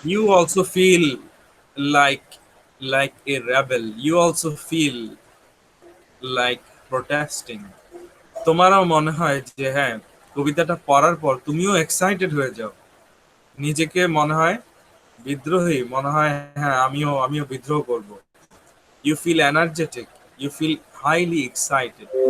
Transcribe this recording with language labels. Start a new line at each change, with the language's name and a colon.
English: You also feel like like a rebel. You also feel like protesting.
Bangla: তোমারও মনে হয় যে হ্যাঁ, কবিতাটা পড়ার পর তুমিও এক্সাইটেড হয়ে যাও, নিজেকে মনে হয় বিদ্রোহী, মনে হয় হ্যাঁ আমিও বিদ্রোহ করব।
English: You feel energetic, you feel highly excited.